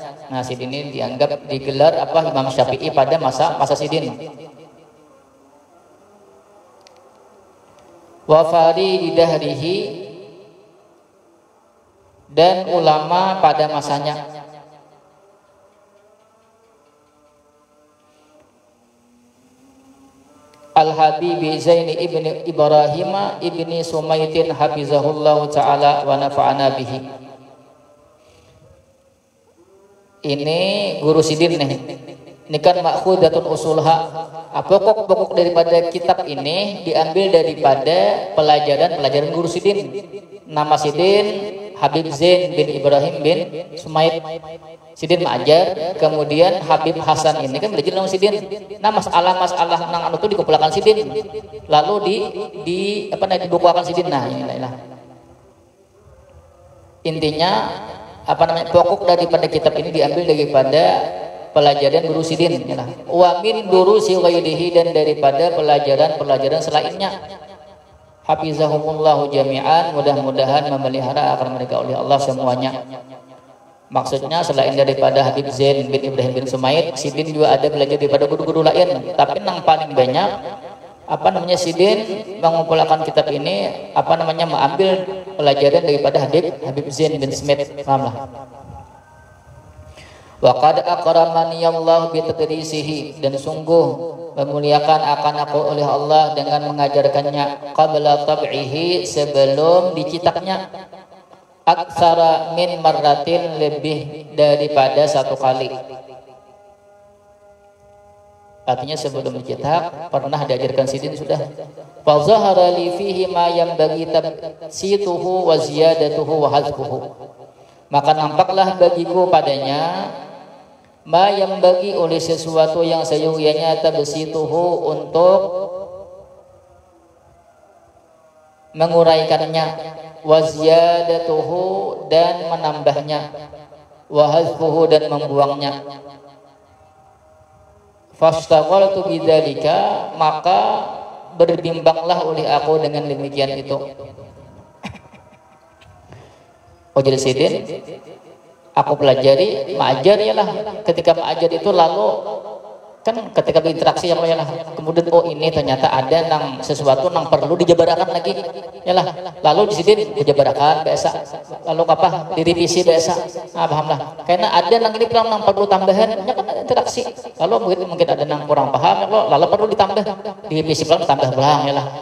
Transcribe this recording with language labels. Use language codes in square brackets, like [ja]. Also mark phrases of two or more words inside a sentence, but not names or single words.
[bjn] Nah, Sidin ini dianggap digelar apa Imam Syafi'i pada masa Sidin. [ar] وفريد دهره, [bjn] dan ulama pada masanya. [ar] الحبيب زين بن إبراهيم بن سميط حفظه الله تعالى ونفعنا به. [bjn] Ini guru Sidin nih. Ini kan [ar] مأخوذة أصولها. [bjn] Pokok-pokok daripada kitab ini diambil daripada pelajaran guru Sidin. Nama Sidin Habib Zain bin Ibrahim bin Sumait. Sidin mengajar, kemudian Habib Hasan ini kan belajar dengan Sidin. Nah, masalah nang anu itu dikumpulkan Sidin, lalu dibukukan Sidin. Nah, inilah intinya pokok daripada kitab ini diambil daripada pelajaran guru Sidin. [ar] ومن دروس غيره, [bjn] dan daripada pelajaran selainnya. [ar] حفظهم الله جميعا, [bjn] mudah-mudahan memelihara akan mereka oleh Allah semuanya. Maksudnya selain daripada Habib Zain bin Ibrahim bin Sumait, Sidin juga ada belajar daripada guru-guru lain. Tapi yang paling banyak Sidin mengumpulkan kitab ini mengambil pelajaran daripada Habib Zain bin Sumait. Pahamlah. [ar] وقد أكرمني الله بتدريسه, [bjn] dan sungguh memuliakan akan aku oleh Allah dengan mengajarkannya, [ar] قبل طبعه, [bjn] sebelum dicetaknya, [ar] أكثر من مرة, [bjn] lebih daripada satu kali. Artinya sebelum dicetak pernah diajarkan Sidin sudah. [ar] فظهر لي فيه ما ينبغي تبسيطه وزيادته وحذفه. [bjn] Maka nampaklah bagiku padanya [ar] ما ينبغي, [bjn] oleh sesuatu yang seyogyanya tabsituhu, untuk menguraikannya, [ar] وزيادته, [bjn] dan menambahnya, [ar] وحذفه, [bjn] dan membuangnya. [ar] فاشتغلت بذلك, [bjn] maka berbimbanglah oleh aku dengan demikian itu. Jadi Sidin aku pelajari, mengajar yalah. Ketika mengajar itu lalu kan ketika berinteraksi kemudian ini ternyata ada nang sesuatu nang perlu dijabarakan lagi yalah, lalu di sini dijabarakan biasa, lalu direvisi biasa. Pahamlah, karena ada nang ini nang perlu tambahan, kan interaksi, lalu mungkin ada nang kurang paham, lalu perlu ditambah, direvisi pelan tambah belang yalah.